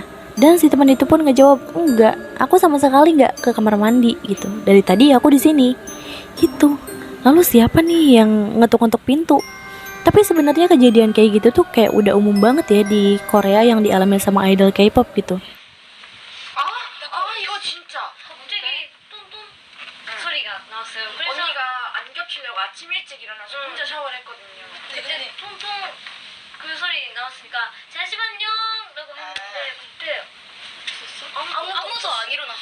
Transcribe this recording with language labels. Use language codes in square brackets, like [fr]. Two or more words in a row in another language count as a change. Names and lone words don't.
[id] Dan si teman itu pun ngejawab, enggak, aku sama sekali nggak ke kamar mandi gitu. Dari tadi aku di sini gitu. Lalu siapa nih yang ngetuk-ngetuk pintu? Tapi sebenarnya kejadian kayak gitu tuh kayak udah umum banget ya di Korea yang dialami sama idol K-pop gitu. [ko] 아, 이거 진짜 갑자기 똠똠 소리가 나왔어요. 그래서 언니가 안 겹치려고 아침 일찍 일어나서 혼자 샤워를 했거든요. 그때 통통 그 소리 나왔으니까 잠시만요 라고 했는데 그때 아무도 안 일어났어.